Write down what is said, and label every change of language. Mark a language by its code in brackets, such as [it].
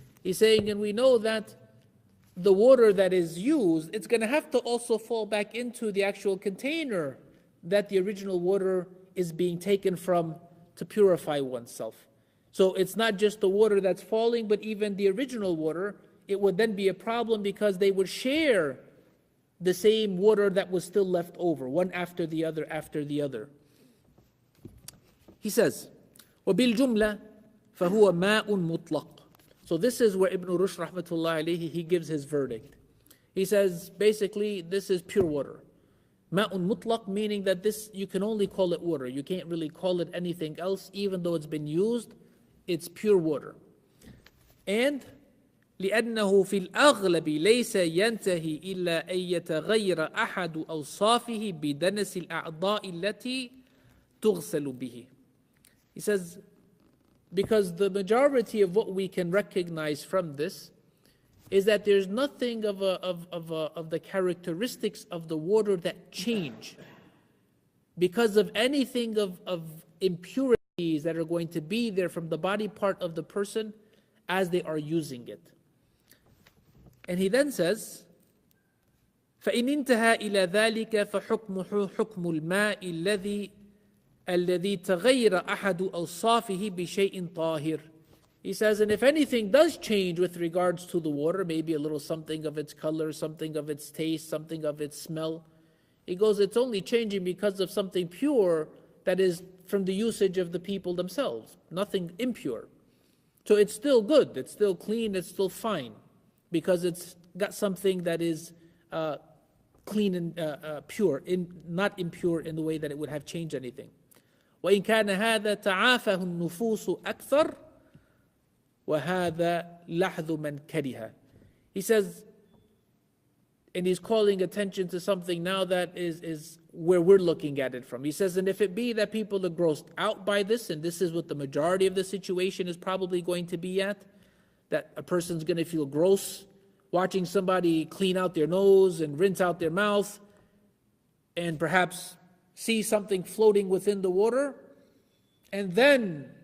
[en] He's saying, and we know that the water that is used, it's going to have to also fall back into the actual container that the original water is being taken from to purify oneself. So it's not just the water that's falling, but even the original water, it would then be a problem because they would share the same water that was still left over, one after the other after the other. He says, [ar] وَبِالْجُمْلَةِ فَهُوَ مَاءٌ مُطْلَقٌ. [en] So this is where Ibn Rushd rahmatullahi alayhi, he gives his verdict. He says, basically, this is pure water. Ma'un mutlaq, meaning that this, you can only call it water. You can't really call it anything else, even though it's been used. It's pure water. [ar] And لأنه في الأغلب ليس ينتهي إلا أن يتغير أحد أوصافه بدنس الأعضاء التي تغسل به. [en] He says, because the majority of what we can recognize from this is that there's nothing of the characteristics of the water that change because of anything of impurities that are going to be there from the body part of the person as they are using it. And he then says, [ar] فإن انتهى إلى ذلك فحكمه حكم الماء الذي تغير أحد أوصافه بشيء طاهر. [en] He says, and if anything does change with regards to the water, maybe a little something of its color, something of its taste, something of its smell, he goes, it's only changing because of something pure that is from the usage of the people themselves, nothing impure. So it's still good, it's still clean, it's still fine, because it's got something that is clean and pure, not impure in the way that it would have changed anything. [ar] وإن كان هذا تعافه النفوس أكثر وهذا لحظ من كره. [en] He says, and he's calling attention to something now that is where we're looking at it from. He says, and if it be that people are grossed out by this, and this is what the majority of the situation is probably going to be at, that a person's going to feel gross watching somebody clean out their nose and rinse out their mouth and perhaps see something floating within the water, and then